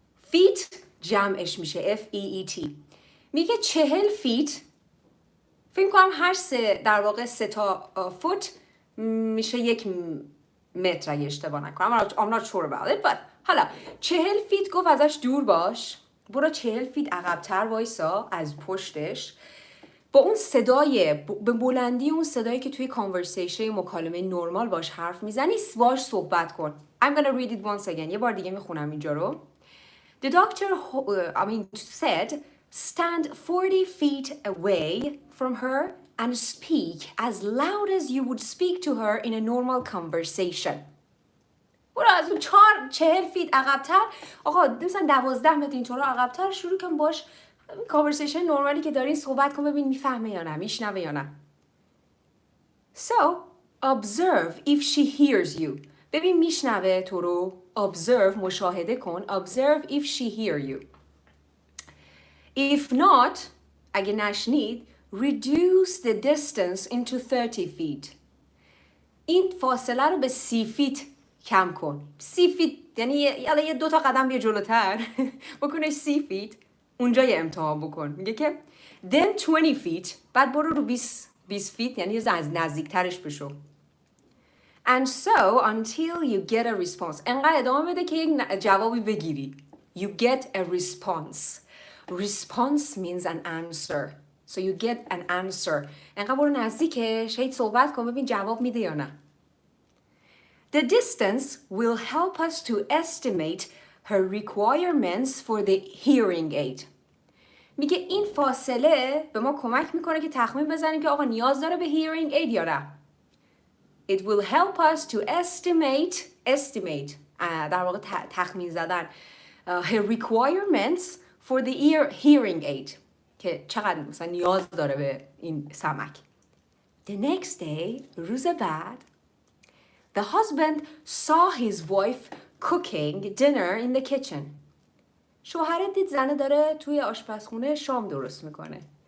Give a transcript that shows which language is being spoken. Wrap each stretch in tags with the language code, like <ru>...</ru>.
<fa>فیت جمعش میشه F-E-E-T. میگه 40 فیت فکر کنم هر سه در واقع 3 تا فوت میشه 1 متر اگه اشتباه نکنم.</fa> <en>I'm not sure about it but</en> <fa>حالا 40 فیت گفت ازش دور باش، برو 40 فیت عقب‌تر وایسا از پشتش، با اون صدای به بلندی اون صدایی که توی کانورسیشن مکالمه نرمال باش حرف میزنی باش صحبت کن.</fa> <en>I'm gonna read it once again.</en> <fa>یه بار دیگه میخونم اینجا رو.</fa> <en>The doctor said stand 40 feet away from her and speak as loud as you would speak to her in a normal conversation.</en> <fa>برو از اون 40 فیت عقب‌تر آقا مثلا 12 متر اینطور عقب‌تر شروع کن باش کانورسیشن نورمالی که دارین صحبت کن ببین میفهمه یا نه میشنوه یا نه.</fa> <en>So observe if she hears you.</en> <fa>ببین میشنوه تو رو. Observe مشاهده کن.</fa> <en>Observe if she hear you. If not</en> <fa>اگه نشنید</fa> <en>reduce the distance into 30 feet.</en> <fa>این فاصله رو به 30 فیت کم کن. 30 فیت یعنی یه 2 تا قدم بیا جلوتر بکنش 30 فیت اونجا یه امتحان بکن. میگه که</fa> <en>then 20 feet</en> <fa>بعد برو رو 20 فیت یعنی از نزدیکترش بشو.</fa> <en>And so until you get a response.</en> <fa>انقدر ادامه بده که یک جوابی بگیری.</fa> <en>You get a response. Response means an answer. So you get an answer.</en> <fa>انقدر برو نزدیکش هیچ صحبت کن ببین جواب میده یا نه.</fa> <en>The distance will help us to estimate her requirements for the hearing aid.</en> <fa>میگه این فاصله به ما کمک میکنه که تخمین بزنیم که آقا نیاز داره به hearing aid یا نه.</fa> <en>It will help us to estimate</en> <fa>در واقع تخمین زدن</fa> <en>her requirements for the hearing aid</en> <fa>که چقدر مثلا نیاز داره به این سمک.</fa> <en>The next day</en> <fa>روز بعد</fa> <en>the husband saw his wife cooking dinner in the kitchen.</en> <fa>شوهر دید زنه داره توی آشپزخونه شام درست میکنه.</fa>